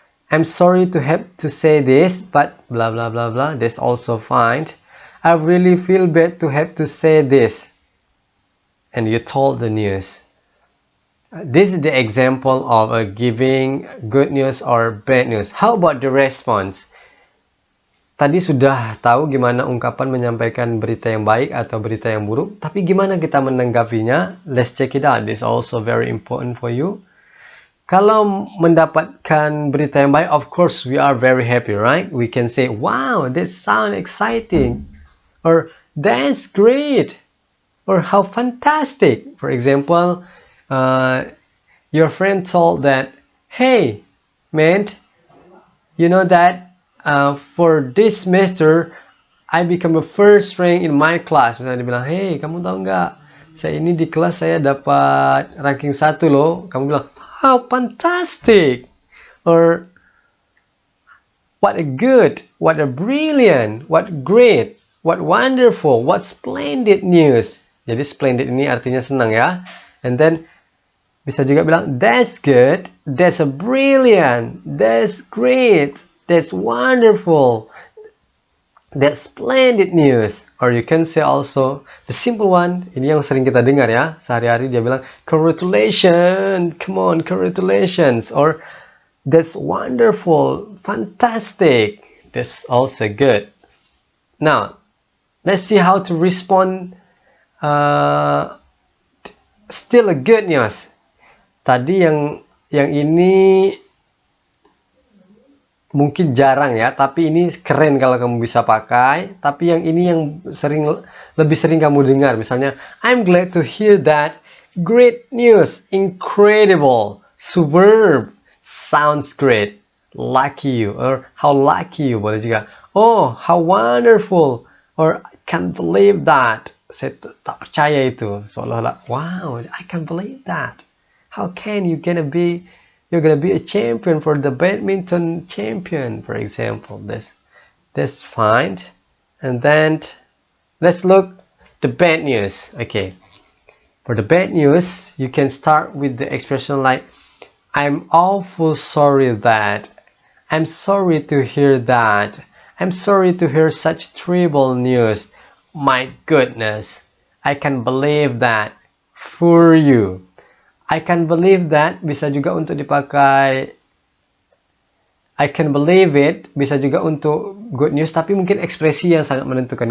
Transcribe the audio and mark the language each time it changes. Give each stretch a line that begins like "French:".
English: I'm sorry to have to say this, but blah blah blah blah. That's also fine. I really feel bad to have to say this. And you told the news. This is the example of giving good news or bad news. How about the response?
Indonesian: Tadi sudah tahu gimana ungkapan menyampaikan berita yang baik atau berita yang buruk, tapi gimana kita menanggapinya?
English: Let's check it out. This is also very important for you.
Indonesian: Kalau mendapatkan berita yang baik,
English: of course we are very happy, right? We can say, wow, that sounds exciting, or that's great, or how fantastic. For example, your friend told that, hey, man, you know that for this semester I become a first rank in my class. Misalnya dia bilang, hey, kamu tahu nggak? Saya ini di kelas saya dapat ranking 1 loh.
Indonesian: Kamu bilang,
English: how fantastic, or what a good, what a brilliant, what great, what wonderful, what splendid news.
Indonesian: Jadi splendid ini artinya senang ya.
English: And then
Indonesian: bisa juga bilang
English: that's good, that's a brilliant, that's great, that's wonderful, that's splendid news. Or you can say also the simple one,
Indonesian: ini yang sering kita dengar ya sehari-hari, dia bilang
English: congratulations, come on, congratulations, or that's wonderful, fantastic, that's also good. Now let's see how to respond still a good news.
Indonesian: Tadi yang ini mungkin jarang ya, tapi ini keren kalau kamu bisa pakai. Tapi yang ini yang lebih sering kamu dengar, misalnya
English: I'm glad to hear that, great news, incredible, superb, sounds great, lucky you, or how lucky you, boleh juga. Oh, how wonderful, or I can't believe that.
Indonesian: Saya tak percaya itu, seolah-olah
English: wow, I can't believe that. How can you're gonna be a champion for the badminton champion, for example. That's fine. And then let's look the bad news. Okay, for the bad news you can start with the expression like I'm awful sorry that, I'm sorry to hear that, I'm sorry to hear such terrible news, my goodness, I can't believe that, for you. I can believe that
Indonesian: bisa juga untuk dipakai
English: I can believe it,
Indonesian: bisa juga untuk
English: good news,
Indonesian: tapi mungkin ekspresi yang sangat menentukan.